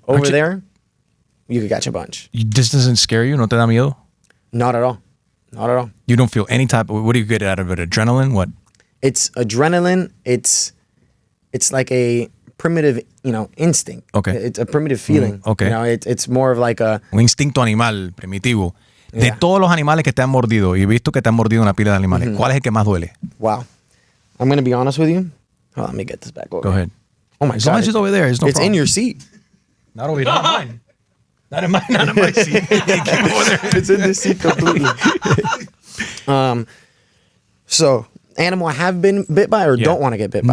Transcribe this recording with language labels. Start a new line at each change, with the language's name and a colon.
English: Over there, you could catch a bunch. This doesn't scare you?
Spanish: ¿No te da miedo?
English: Not at all. Not at all. You don't feel any type of, what do you get out of it? Adrenaline? What? It's adrenaline. It's like a primitive, instinct. Okay. It's a primitive feeling. Okay. It's more of like a...
Spanish: Un instinto animal primitivo. De todos los animales que te han mordido, y he visto que te han mordido una pila de animales, ¿cuál es el que más duele?
English: Wow. I'm going to be honest with you. Oh, let me get this back over. Go ahead. Oh my God. As long as it's over there, it's no It's problem. in your seat. Not over here. Not in mine. Not in my seat. It's in this seat completely. So, animal I have been bit by or don't want to get bit by?